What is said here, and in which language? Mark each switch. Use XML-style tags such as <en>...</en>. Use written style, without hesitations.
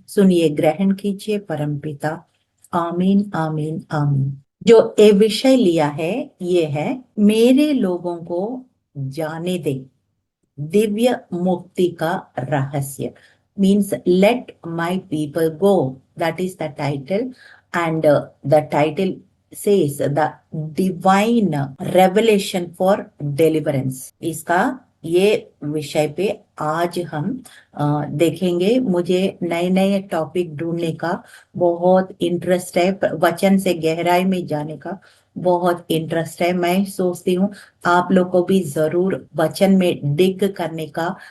<hi>सुनिए, ग्रहण कीजिए परम पिता। आमीन आमीन आमीन। जो ए विषय लिया है ये है, मेरे लोगों को जाने दे दिव्य मुक्ति का रहस्य।</hi> <en>Means let my people go, that is the title. And the title says the divine revelation for deliverance।</en> <hi>इसका ये विषय पे आज हम देखेंगे। मुझे नए नए टॉपिक ढूंढने का बहुत इंटरेस्ट है, वचन से गहराई में जाने का बहुत इंटरेस्ट है। मैं सोचती हूँ आप लोग को भी जरूर वचन में डिग करने का।</hi>